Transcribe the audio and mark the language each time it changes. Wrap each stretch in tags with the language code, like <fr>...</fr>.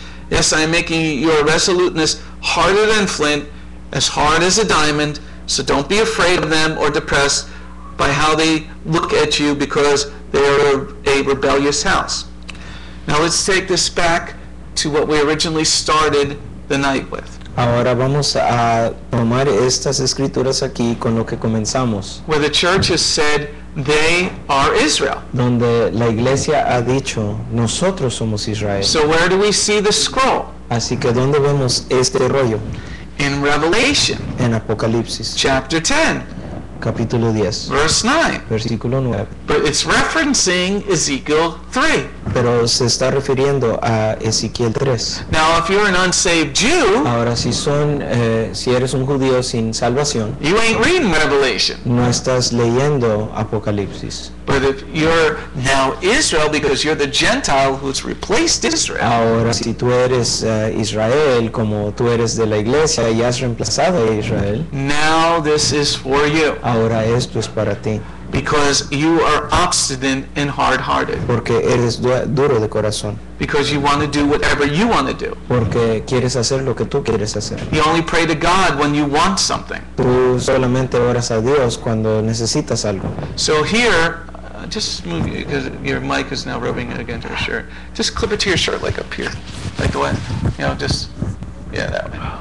<en>Yes, I am making your resoluteness harder than flint, as hard as a diamond, so don't be afraid of them or depressed by how they look at you, because they are a rebellious house. Now let's take this back to what we originally started the night with.</en> <es>Ahora vamos a tomar estas escrituras aquí con lo que comenzamos,</es> <en>Where the church has said they are Israel.</en> <es>donde la iglesia ha dicho, nosotros somos Israel.</es> <en>So where do we see the scroll?</en> <es>Así que ¿dónde vemos este rollo?</es> <en>In Revelation</en> <es>En Apocalipsis,</es> <en>chapter 10,</en> <es>capítulo 10,</es> <en>verse 9.</en> <es>versículo 9.</es> <en>But it's referencing Ezekiel 3.</en> <es>Pero se está refiriendo a Ezequiel 3.</es> <en>Now, if you're an unsaved Jew,</en> <es>Ahora, si eres un judío sin salvación,</es> <en>you ain't reading Revelation.</en> <es>no estás leyendo Apocalipsis.</es> <en>But if you're now Israel, because you're the Gentile who's replaced Israel,</en> <es>Ahora, si tú eres Israel, como tú eres de la iglesia y has reemplazado a Israel,</es> <en>now this is for you.</en> <es>ahora esto es para ti,</es> <en>Because you are obstinate and hard-hearted.</en> <es>porque eres duro de corazón,</es> <en>Because you want to do whatever you want to do.</en> <es>porque quieres hacer lo que tú quieres hacer.</es> <en>You only pray to God when you want something.</en> <es>Tú solamente oras a Dios cuando necesitas algo.</es> <en>So here, just move you, because your mic is now rubbing it against your shirt. Just clip it to your shirt, like up here, like the way, just, yeah, that way.</en>